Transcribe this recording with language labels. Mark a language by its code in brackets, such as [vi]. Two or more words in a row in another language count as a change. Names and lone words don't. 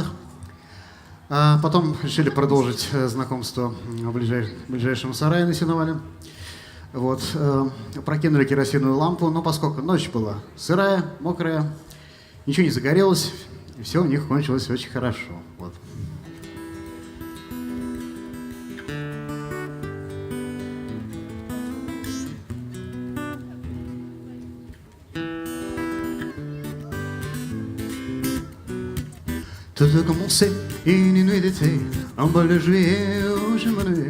[ru] Потом решили продолжить знакомство в ближайшем сарае на сеновале. Вот. Прокинули керосиновую лампу, но поскольку ночь была сырая, мокрая, ничего не загорелось, и все у них кончилось очень хорошо. Вот. [fr] Tout a commencé une nuit d'été, un bol de juillet où je m'ennuyais.